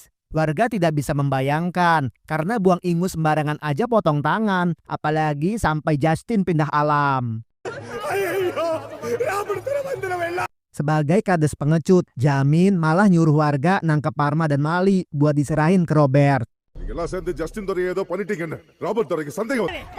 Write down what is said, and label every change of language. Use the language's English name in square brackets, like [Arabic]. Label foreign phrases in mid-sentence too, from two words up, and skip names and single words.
[Indonesian] Warga tidak bisa membayangkan, karena buang ingus sembarangan aja potong tangan, apalagi sampai Justin pindah alam. Sebagai kades pengecut, Jamin malah nyuruh warga nangkep Parma dan Mali buat diserahin ke Robert. [Tamil] நீங்கெல்லாம் சேர்ந்து ஜஸ்டின் துறையை ஏதோ பண்ணிட்டீங்கன்னு ராபர்ட் துறைக்கு சந்தேகம்.